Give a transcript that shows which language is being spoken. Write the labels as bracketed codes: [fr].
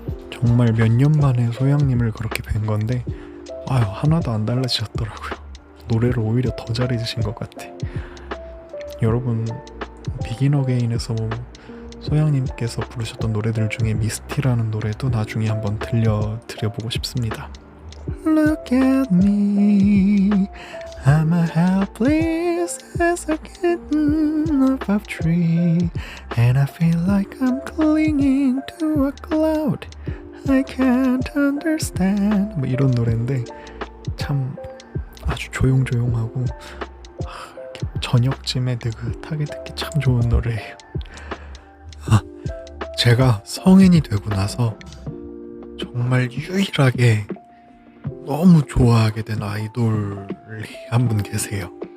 [ko] 정말 몇 년 만에 소양님을 그렇게 뵌 건데 하나도 안 달라지셨더라고요. 노래를 오히려 더 잘해주신 것 같아. 여러분 비긴 어게인에서 소양님께서 부르셨던 노래들 중에 미스티라는 노래도 나중에 한번 들려드려보고 싶습니다. [en] Look at me, I'm a helpless as a kitten up a tree, and I feel like I'm clinging to a cloud I can't understand. [ko] 뭐 이런 노래인데 참 아주 조용조용하고 이렇게 저녁쯤에 느긋하게 듣기 참 좋은 노래예요. 제가 성인이 되고 나서 정말 유일하게 너무 좋아하게 된 아이돌이 한 분 계세요.